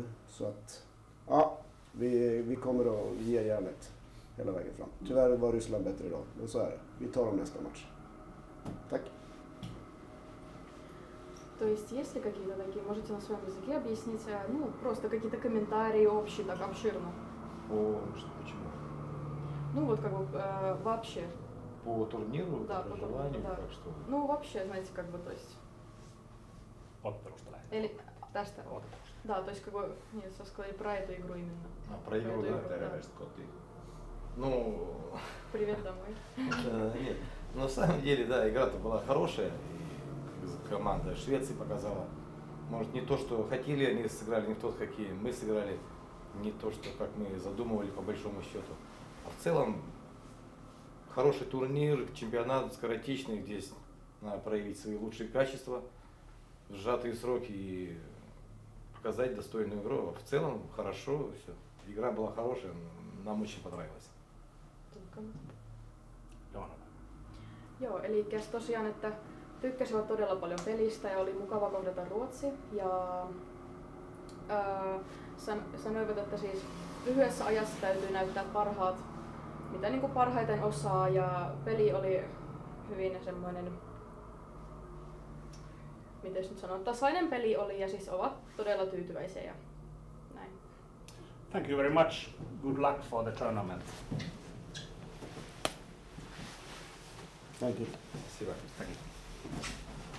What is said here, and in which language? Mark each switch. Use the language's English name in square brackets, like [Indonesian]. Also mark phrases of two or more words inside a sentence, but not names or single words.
[Swedish] Så att, ja, vi kommer att ge järnet hela vägen fram. Tyvärr var Ryssland bättre idag, men så är det. Vi tar dem nästa match. Tack. [Russian] То есть есть ли какие-то такие, можете на своем языке объяснить, ну, просто какие-то комментарии общие, так обширно? Почему? Ну, вот как бы вообще. По турниру, Да, по по желанию, да. как что? Ну, вообще, знаете, как бы, то есть... [Finnish] Ottelusta lähdetään. [Russian] Или, tästä, да, то есть, как бы, нет, сказали про эту игру именно. Про игру, эту да? [Finnish] Terveistä kotiin. [Russian] Ну, Привет домой. нет. Но на самом деле, да, игра-то была хорошая. И команда Швеции показала. Может, не то, что хотели, они сыграли не в тот хоккей. Мы сыграли не то, что как мы задумывали по большому счету. А в целом, хороший турнир, чемпионат скоротечный, где надо проявить свои лучшие качества в сжатые сроки и показать достойную игру. В целом, хорошо, все. Игра была хорошая, нам очень понравилась. [Finnish] Joo, eli tosiaan, että tykkäsivät todella paljon pelistä ja oli mukava kohdata Ruotsi. Ja sanoivat, että siis lyhyessä ajassa täytyy näyttää parhaat, mitä niin kuin parhaiten osaa, ja peli oli hyvin semmoinen, miten nyt sanon, tasainen peli oli ja siis ovat todella tyytyväisiä ja näin. [English] Thank you very much. Good luck for the tournament. Thank you. [Russian] Спасибо.